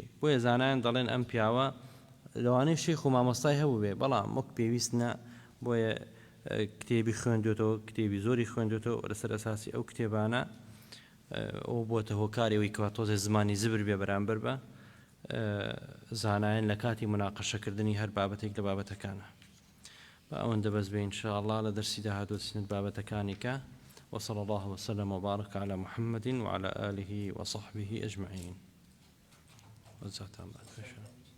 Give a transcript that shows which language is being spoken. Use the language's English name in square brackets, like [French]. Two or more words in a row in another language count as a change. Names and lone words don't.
[Central Kurdish] بۆیە زانایان دەڵێن ئەم پیاوە لەوانەیە شێخ و مامۆستای هەبوو بێ، بەڵام وەک پێویستە، بۆیە کتێبی خوێندوێتەوە، کتێبی زۆری خوێندوێتەوە، لەسەر ئەساسی ئەو کتێبانە ئەو بۆتە هۆکارێەوەی کەوا تۆزێ زمانی زبر بێ بەرامبەر بە زانایان لە کاتی مناقەشەکردنی هەر بابەتێک لە بابەتەکانە. بە ئەوەندە بەس بێ ئینشاءالله لە دەرسی داهاتوە سنت بابەتەکانی کە. [Arabic] وصلى الله وسلم وبارك على محمد وعلى آله وصحبه أجمعين. وزاتان بعد